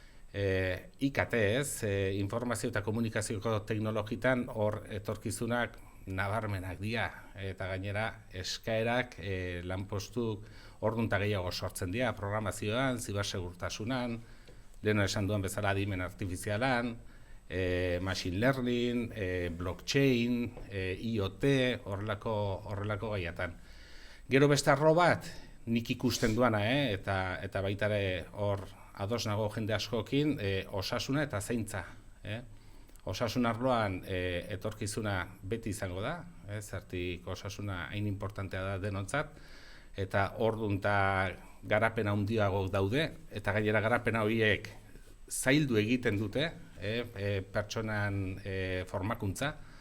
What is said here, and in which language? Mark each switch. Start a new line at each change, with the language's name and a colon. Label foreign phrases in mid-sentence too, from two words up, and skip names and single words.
Basque: IKT, informazio eta komunikazioko teknologitan hor etorkizunak nabarmenak dira, eta gainera eskaerak lanpostuk ordun eta gehiago sortzen dira, programazioan, zibersegurtasunan, leheno esan duen bezala adimen artifizialan,
English: machine learning, blockchain, IoT,
Basque: horrelako gaiatan. Gero beste arlo bat, nik ikusten duana, eta baita ere hor ados nago jende askokin, osasuna eta zaintza. Osasun arloan etorkizuna beti izango da, zertik osasuna hain importantea da denontzat, eta ordun eta garapena handiago daude, eta gainera garapena horiek zaildu egiten dute, pertsonan formakuntza,